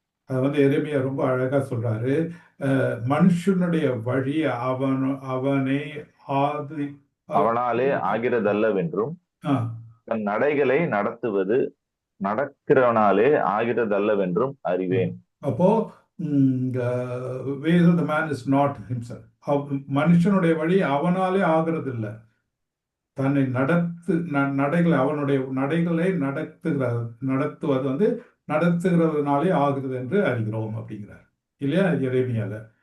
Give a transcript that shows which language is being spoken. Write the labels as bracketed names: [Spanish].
[Tamil] அது வந்து எரேமியா ரொம்ப அழகா சொல்றாரு. மனுஷனுடைய வழி அவனே அவனாலே ஆகிறதல்லவென்றும் தன் நடைகளை நடக்கிறவனாலே ஆகிறதல்லவென்றும் அறிவேன். அப்போ [English] the man is not himself. [Tamil] மனுஷனுடைய வழி அவனாலே ஆகிறது இல்லை, தன்னை நடைகளை அவனுடைய நடைகளை நடத்துவது வந்து நடத்துகிறதுனாலே ஆகுது என்று அறிகிறோம் அப்படிங்கிறார் இல்லையா எரேமியால.